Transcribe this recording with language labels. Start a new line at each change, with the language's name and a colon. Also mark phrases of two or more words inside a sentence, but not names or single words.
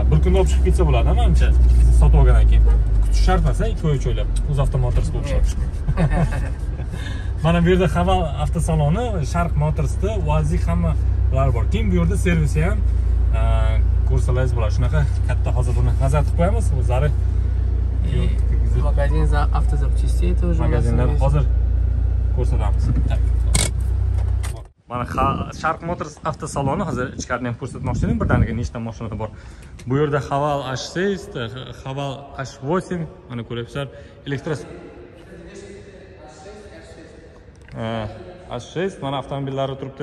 Uzbek: Bir kunda olib chiqib ketsa bo'ladi, menimcha. Sotib olgandan keyin kutish shart emas, 2 oy o'ylab. UzAvto Motors o'xshab. Mana bu yerda Haval avtosaloni, Sharq Motorsda UAZ hammalari bor. Keyin bu yerda servisi ham ko'rsalaringiz bo'ladi. Shunaqa katta hozir buni nazar qilib qo'yamiz. O'zlari
Russian: Магазин за автозапчастей тоже.
Uzbek: Magazinlar hozir ko'rsatamiz. Mana Sharq Motors avtosaloni hozir ichkarini ham ko'rsatmoqchi edim. Birdaniga nechta mashina bor. Bu yerda Haval H6, Haval H8, mana ko'ryapsizlar, H6 mana avtomobillari turibdi.